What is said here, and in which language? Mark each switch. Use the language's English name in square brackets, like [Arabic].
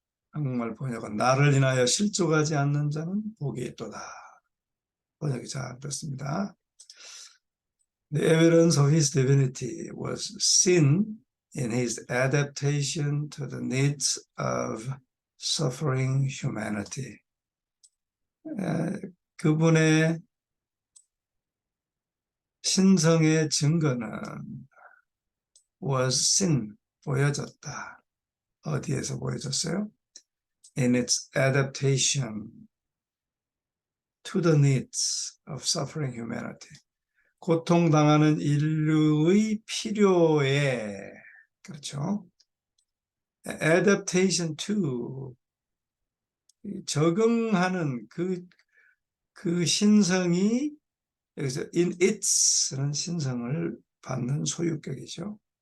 [Korean] 한국말 번역은 나를 인하여 실족하지 않는 자는 복이 있도다. 번역이 잘 됐습니다. [English] The evidence of his divinity was seen in his adaptation to the needs of suffering humanity. [Korean] 그분의 신성의 증거는 [English] was seen, [Korean] 보여졌다. 어디에서 보여졌어요? [English] In its adaptation to the needs of suffering humanity. [Korean] 고통당하는 인류의 필요에, 그렇죠? adaptation to, 적응하는 그 신성이 여기서 in its는 신성을 받는 소유격이죠.